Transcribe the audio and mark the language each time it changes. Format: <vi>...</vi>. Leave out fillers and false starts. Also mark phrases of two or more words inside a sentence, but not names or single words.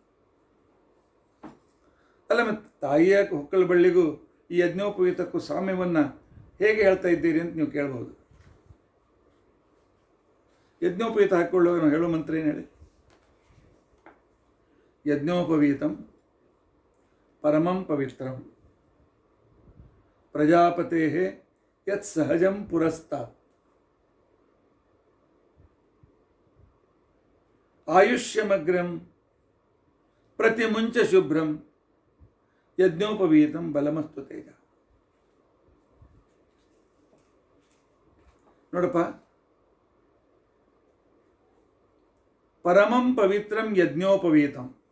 <kn>ಅಲ್ಲ, ಮತ್ತು ತಾಯಿಯ ಹೊಕ್ಕಳ ಬಳ್ಳಿಗೂ ಈ ಯಜ್ಞೋಪವೀತಕ್ಕೂ ಸಾಮ್ಯವನ್ನು ಹೇಗೆ ಹೇಳ್ತಾ ಇದ್ದೀರಿ ಅಂತ ನೀವು ಕೇಳಬಹುದು. ಯಜ್ಞೋಪವೀತ ಹಾಕಿಕೊಳ್ಳುವಾಗ ನಾವು ಹೇಳೋ ಮಂತ್ರ ಏನು ಹೇಳಿ?</kn> <sa>ಯಜ್ಞೋಪವೀತಂ ಪರಮಂ ಪವಿತ್ರಂ ಪ್ರಜಾಪತೆ ಯತ್ ಸಹಜಂ ಪುರಸ್ತಾತ್ ಆಯುಷ್ಯಮಗ್ರಂ ಪ್ರತಿಮುಂಚ ಶುಭ್ರಂ ಯಜ್ಞೋಪವೀತಂ ಬಲಮಸ್ತು ತೇಜ. ನೋಡಪ್ಪ, ಪರಮಂ ಪವಿತ್ರಂ ಯಜ್ಞೋಪವೀತಂ.</sa>